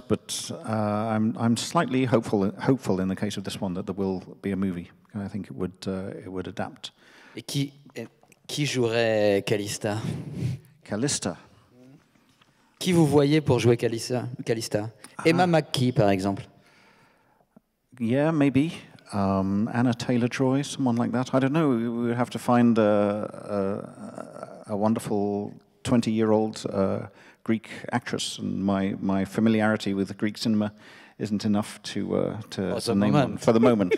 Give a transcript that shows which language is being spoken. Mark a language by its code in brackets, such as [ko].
[en] But I'm slightly hopeful in the case of this one that there will be a movie. I think it would adapt. [fr] Et qui jouerait Calista? Calista. Qui vous voyez pour jouer Calista? Emma McKee, par exemple. [en] Yeah, maybe. Anna Taylor-Joy, someone like that. I don't know. We would have to find a wonderful 20-year-old Greek actress, and my familiarity with Greek cinema isn't enough to name one for the moment.